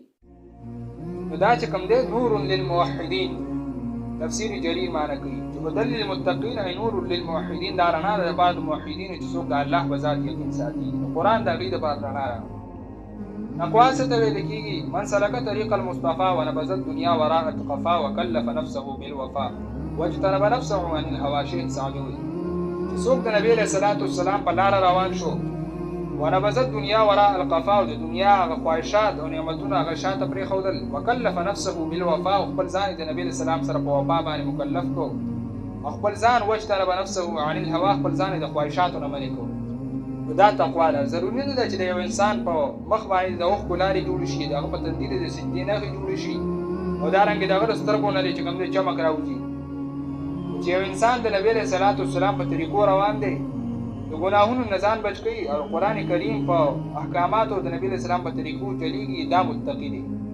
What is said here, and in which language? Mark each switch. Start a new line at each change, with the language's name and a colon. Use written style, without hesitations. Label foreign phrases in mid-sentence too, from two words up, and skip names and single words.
Pashto: نو دا چې کوم دی
Arabic: نور للموحدین،
Pashto: تفسیر جریر معنی کوي چې
Arabic: هدى للمتقین ای نور للموحدین،
Pashto: دا رڼا ده د پاره د موحدینو چې څوک د الله په ذات یقین ساتي. نو قرآن د هغوی دپاره رڼا ده. تقوا څه ته ویل کېږي؟
Arabic: من سلک طریق المصطفى ونبذ الدنیا وراء القفا وکلف نفسه بالوفا واجتنب نفسه عن الهوى.
Pashto: شیخ سعدي وایي چې څوک د نبي
Arabic: علیه الصلاة والسلام
Pashto: په لاره روان شو،
Arabic: ونبذ الدنیا وراء القفا،
Pashto: او د دنیا هغه خواهشات او نعمتونه هغه شاته پرېښودل،
Arabic: وکلف نفسه بالوفا،
Pashto: او خپل ځان د نبي
Arabic: علیه السلام
Pashto: سره په وفا باندې مکلف کو، او خپل ځان
Arabic: واجتنب نفسه عن الهوى،
Pashto: خپل ځان د خواهشاتو نه منې کو. نو دا تقوا ده. ضروري نه ده چې د یو انسان په مخ باندې د اوښکو لارې جوړې شي، د هغه په تندي د سجدې نښې جوړې شي، او دارنګې د هغه د سترګو نه چې کوم دی چمک راوځي. چې یو انسان د نبي
Arabic: علیه صلات والسلام
Pashto: په طریقو روان دی، د ګناهونو نه ځان بچ کوي، او قرآن کریم په احکاماتو د نبي
Arabic: علیه السلام
Pashto: په طریقو چلیږي، دا متقي دی.